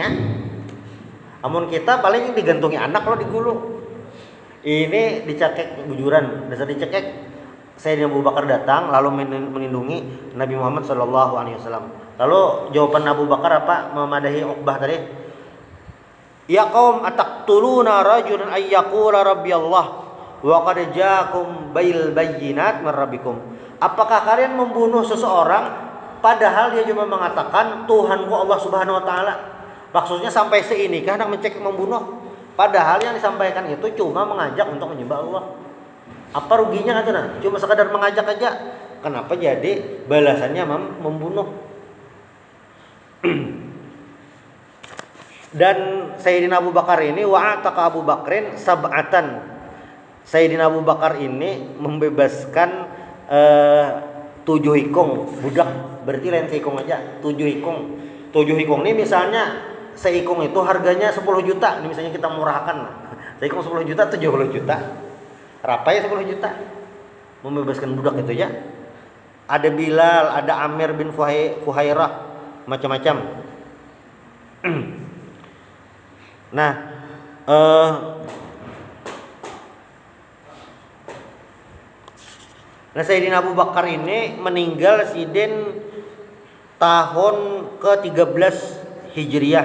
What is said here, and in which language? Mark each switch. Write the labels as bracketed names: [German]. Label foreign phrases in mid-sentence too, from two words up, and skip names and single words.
[Banjar] Amun kita paling digantungi anak lo digulu. Ini dicekek bujuran, dasar dicekek. [Indonesian] Sayyidina Abu Bakar datang lalu melindungi Nabi Muhammad SAW. [Banjar] Lalu jawaban Abu Bakar apa memadahi Uqbah tadi? [Arabic] يا قوم أتقتلون رجلا أن يقول ربي الله وقد جاءكم بالبينات من ربكم. [Indonesian] Apakah kalian membunuh seseorang padahal dia cuma mengatakan Tuhanku Allah [Arabic] سبحانه وتعالى? [Indonesian] Maksudnya sampai seinikah hendak mencek membunuh? Padahal yang disampaikan itu cuma mengajak untuk menyembah Allah. Apa ruginya katanya? Cuma sekadar mengajak aja. Kenapa jadi balasannya membunuh? Dan Sayyidina Abu Bakar ini [Arabic] وأعتق أبو بكر سبعة. [Banjar] Sayyidina Abu Bakar ini membebaskan 7 ikung budak. Berarti lain seikung aja, 7 ikung. 7 ikung ini misalnya seikung itu harganya 10 juta. Ini misalnya kita murahkan. Seikung 10 juta, 70 juta. Rapai 10 juta. [Indonesian] Membebaskan budak itu ya. Ada Bilal, ada Amir bin Fuhairah, macam-macam. [Banjar] Nah, Sayyidina Abu Bakar ini meninggal sidin tahun ke-13 Hijriah.